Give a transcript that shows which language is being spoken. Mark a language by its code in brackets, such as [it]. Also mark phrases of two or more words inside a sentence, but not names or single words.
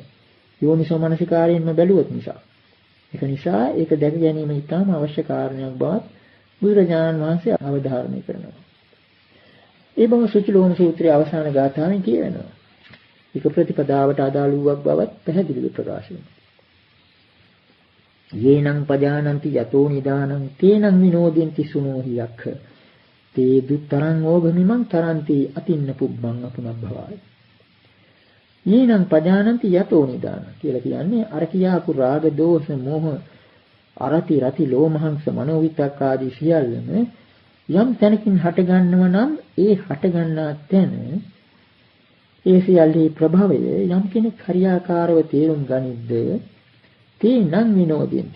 [si] යෝනිසෝ මනසිකාරයෙන්ම බැලුවොත් නිසා. ඒක නිසා ඒක දැක ගැනීම ඉතාම අවශ්‍ය කාරණයක් බවත් බුදුරජාණන් වහන්සේ අවධාරණය කරනවා. ඒ බව සුචිලෝම සූත්‍රයේ අවසාන ගාථාවෙන් කියවෙනවා. ඒක ප්‍රතිපදාවට අදාළ වූවක් බවත් පැහැදිලිව ප්‍රකාශ වෙනවා. [pi] යේනං පජානන්ති යතෝ නිදානං තේනං විනෝදෙන්ති සුනෝහි යක්ඛ තේ දුත්තරං ඕගමිමං තරන්ති අතින්න පුබ්බං අපුනබ්භවාය. යේනං පජානන්ති යතෝ නිදාන [si] කියලා කියන්නේ අර කියාපු රාග දෝෂ මෝහ අරති රති ලෝමහංස මනෝවිතක් ආදී සියල්ලම යම් තැනකින් හට ගන්නව නම් ඒ හට ගන්නා තැන ඒ සියල්ලේ ප්‍රභවය යම් කෙනෙක් හරියාකාරව තේරුම් ගනිද්ද [pi] තේනං විනෝදෙන්ති.